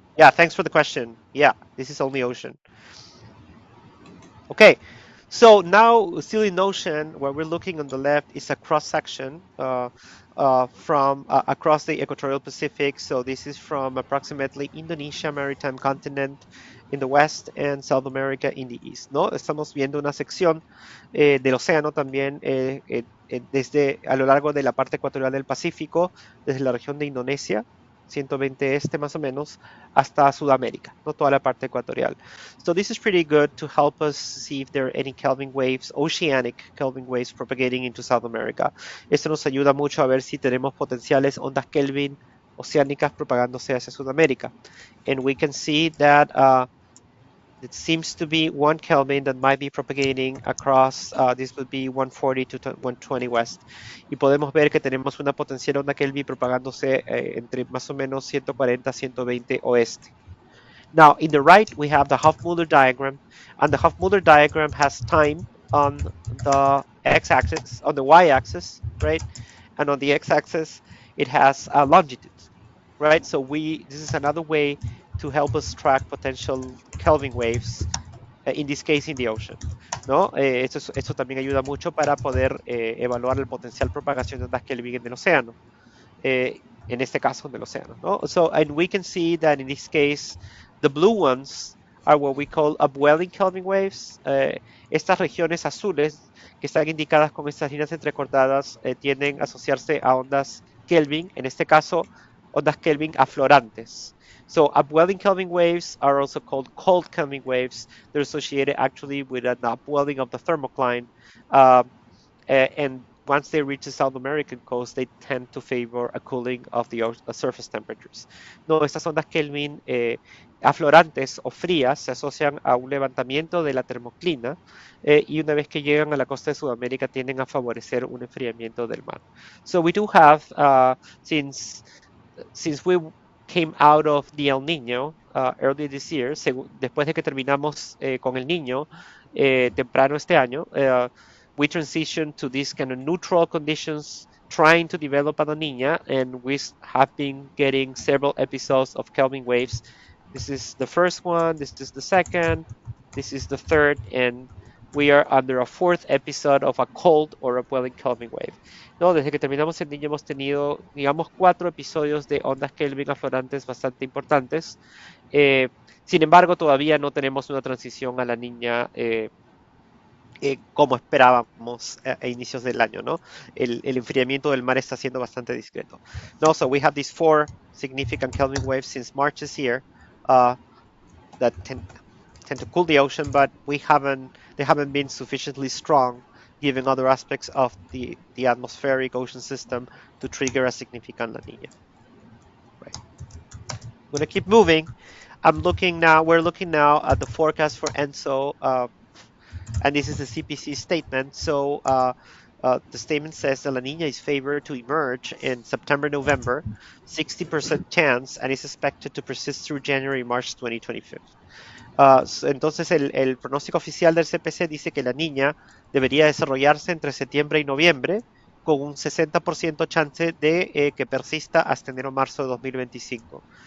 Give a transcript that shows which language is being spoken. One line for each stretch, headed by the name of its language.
English: Yeah, thanks for the question. Yeah, this is only ocean. Okay, so now still in ocean, where we're looking on the left is a cross section from across the equatorial Pacific. So this is from approximately Indonesia maritime continent in the west and South America in the east, ¿no?
Spanish: Estamos viendo una sección del océano también desde a lo largo de la parte ecuatorial del Pacífico, desde la región de Indonesia, 120 este más o menos, hasta Sudamérica, no toda la parte ecuatorial.
English: So this is pretty good to help us see if there are any Kelvin waves, oceanic Kelvin waves propagating into South America.
Spanish: Esto nos ayuda mucho a ver si tenemos potenciales ondas Kelvin oceánicas propagándose hacia Sudamérica.
English: And we can see that it seems to be 1 Kelvin that might be propagating across, this would be 140 to 120 west.
Spanish: Y podemos ver que tenemos una potencial onda Kelvin propagándose entre más o menos 140 a 120 oeste.
English: Now, in the right, we have the Hofmüller diagram, and the Hofmüller diagram has time on the x-axis, on the y-axis, right? And on the x-axis, it has longitude, right? So this is another way to help us track potential Kelvin waves, in this case in the ocean, ¿no?
Spanish: Esto también ayuda mucho para poder evaluar el potencial propagación de ondas Kelvin en el océano. En este caso, en el océano, ¿no?
English: So, and we can see that in this case, the blue ones are what we call upwelling Kelvin waves.
Spanish: Estas regiones azules que están indicadas con estas líneas entrecortadas tienden a asociarse a ondas Kelvin, en este caso ondas Kelvin aflorantes.
English: So upwelling Kelvin waves are also called cold Kelvin waves. They're associated actually with an upwelling of the thermocline. Uh, and once they reach the South American coast, they tend to favor a cooling of the surface temperatures.
Spanish: No, estas ondas Kelvin aflorantes o frías se asocian a un levantamiento de la termoclina y una vez que llegan a la costa de Sudamérica tienden a favorecer un enfriamiento del mar.
English: So we do have, since we came out of the El Niño early this year,
Spanish: después de que terminamos con el Niño temprano este año,
English: we transitioned to these kind of neutral conditions, trying to develop a La Nina, and we have been getting several episodes of Kelvin waves. This is the first one, this is the second, this is the third, and we are under a fourth episode of a cold or upwelling Kelvin wave.
Spanish: No, desde que terminamos el niño hemos tenido, digamos, 4 episodios de ondas Kelvin aflorantes bastante importantes. Sin embargo, todavía no tenemos una transición a la niña como esperábamos a inicios del año, ¿no? El enfriamiento del mar está siendo bastante discreto.
English: No, so we have these 4 significant Kelvin waves since March this year that tend to cool the ocean, but they haven't been sufficiently strong given other aspects of the atmospheric ocean system to trigger a significant La Nina. Right. I'm gonna keep moving. We're looking now at the forecast for ENSO, and this is the CPC statement. So the statement says the La Nina is favored to emerge in September, November, 60% chance, and is expected to persist through January, March 2025.
Spanish: Entonces el pronóstico oficial del CPC dice que la niña debería desarrollarse entre septiembre y noviembre con un 60% chance de que persista hasta enero-marzo de 2025.